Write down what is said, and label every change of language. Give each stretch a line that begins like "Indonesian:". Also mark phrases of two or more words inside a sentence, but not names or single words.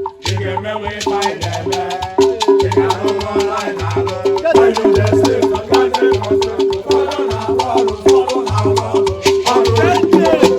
Igbo: Ị ga-emenwe ife anyị na-eme. Ị ga-arụ ọrụ anyị na-arụ.
Nigerian Pidgin: When you dey sleep, you can't take control.
Igbo: Ụfọdụ na-arụ ọrụ, ụfọdụ na-arụ ọrụ. Ọrụ oyibo.